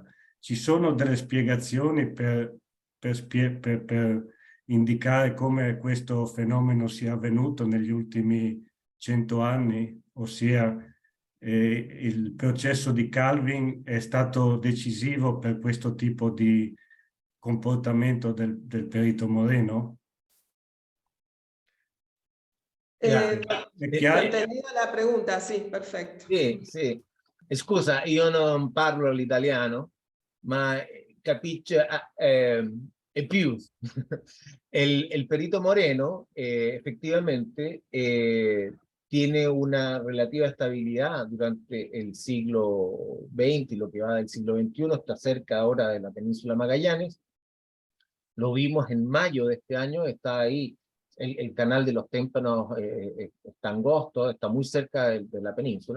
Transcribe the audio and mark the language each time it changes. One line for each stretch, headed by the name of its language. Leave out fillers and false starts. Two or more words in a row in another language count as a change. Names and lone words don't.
Italian: Ci sono delle spiegazioni per indicare come questo fenomeno sia avvenuto negli ultimi 100 anni, ossia il processo di Kelvin è stato decisivo per questo tipo di comportamento del Perito Moreno?
Spanish: Entendido la pregunta,
Italian: sì, perfetto. Sì, sì. Scusa, io non parlo l'italiano, ma capisce è più.
Spanish: El Perito Moreno, efectivamente, tiene una relativa estabilidad durante el siglo XX y lo que va del siglo XXI, está cerca ahora de la península Magallanes. Lo vimos en mayo de este año, está ahí, el canal de los témpanos está angosto, está muy cerca de la península.